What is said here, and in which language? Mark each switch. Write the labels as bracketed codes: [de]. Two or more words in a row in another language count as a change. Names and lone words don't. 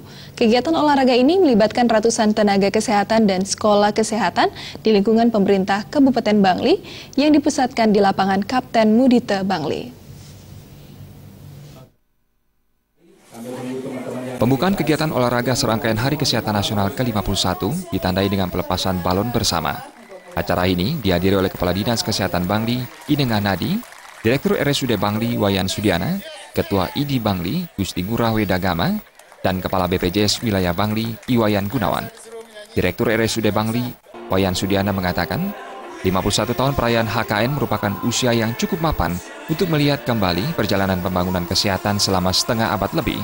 [id] Kegiatan olahraga ini melibatkan ratusan tenaga kesehatan dan sekolah kesehatan di lingkungan pemerintah Kabupaten Bangli yang dipusatkan di lapangan Kapten Mudite Bangli. Pembukaan kegiatan olahraga serangkaian Hari Kesehatan Nasional ke-51 ditandai dengan pelepasan balon bersama. Acara ini dihadiri oleh Kepala Dinas Kesehatan Bangli, Inengah Nadi, Direktur RSUD Bangli, Wayan Sudiana, Ketua ID Bangli, Gusti Ngurah Wedagama, dan Kepala BPJS Wilayah Bangli, Iwayan Gunawan. Direktur RSUD Bangli, Wayan Sudiana mengatakan, 51 tahun perayaan HKN merupakan usia yang cukup mapan untuk melihat kembali perjalanan pembangunan kesehatan selama setengah abad lebih.